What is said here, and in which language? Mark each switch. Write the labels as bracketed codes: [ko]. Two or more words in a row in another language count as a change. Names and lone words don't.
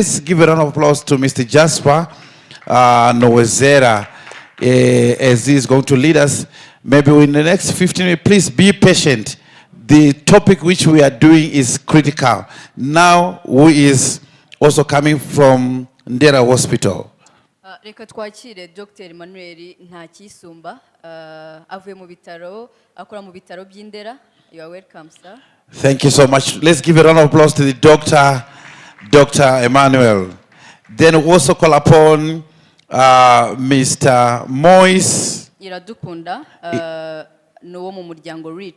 [en] Let's give a round of applause to Mr. Jasper Nowezera as he is going to lead us. Maybe in the next 15 minutes, please be patient. The topic which we are doing is critical. Now, who is also coming from Ndera Hospital? [rw] Reka twakire Dr. Emmanuel Ntakisumba avuye mu bitaro akora mu bitaro by'Indera. [en] You are welcome, sir. Thank you so much. Let's give a round of applause to the Dr. Emmanuel. Then we also call upon Mr. Moise [rw] Iradukunda n'uwo mu muryango REACH.